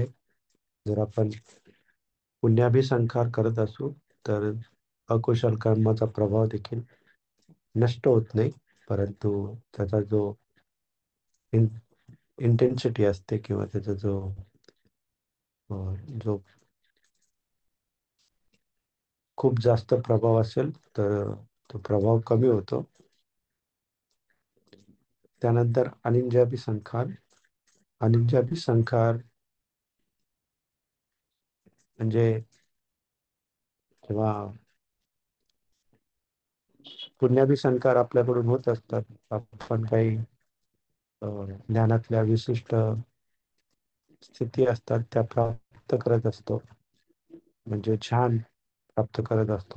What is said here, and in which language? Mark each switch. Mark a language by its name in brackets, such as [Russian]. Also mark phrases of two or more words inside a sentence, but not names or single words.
[Marathi] जर आपण पुण्याभिसंकार करत असू तर अकुशल कर्माचा प्रभाव देखील नष्ट होत नाही, परंतु त्याचा जो इंटेन्सिटी असते किंवा त्याचा जो खूप जास्त प्रभाव असेल तर तो प्रभाव कमी होतो. त्यानंतर अनिंजाबी संखार. अनिंजाबी संखार म्हणजे जेव्हा पुण्याबी संस्कार आपल्याकडून होत असतात, आपण काही ज्ञानातल्या विशिष्ट स्थिती असतात त्या प्राप्त करत असतो, म्हणजे ध्यान प्राप्त करत असतो.